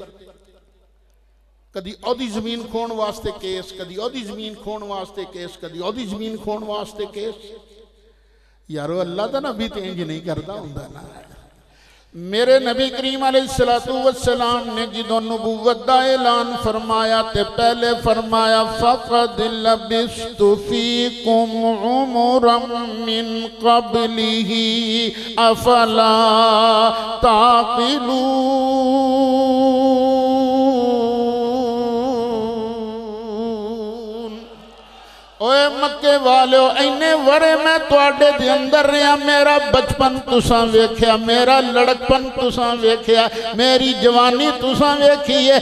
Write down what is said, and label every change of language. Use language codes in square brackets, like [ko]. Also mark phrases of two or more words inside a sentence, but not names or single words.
[pa] کدی اودی زمین کھون واسطے کیس، کدی اودی زمین کھون واسطے کیس، کدی اودی زمین کھون واسطے کیس. یارو اللہ کا نبی تو انج نہیں کرتا ہوندا نا. میرے نبی کریم [ar] عليه الصلاة والسلام [pa] نے جدوں نبوت دا اعلان فرمایا تے پہلے فرمایا [ar] فقد لبثت فيكم عمرا من قبله أفلا تعقلون. [pa] اوئے مکے والو، اینے ورھے میں تہاڈے دے اندر رہا، میرا بچپن تساں ویکھیا، میرا لڑکپن تساں ویکھیا، میری جوانی تساں ویکھی ہے.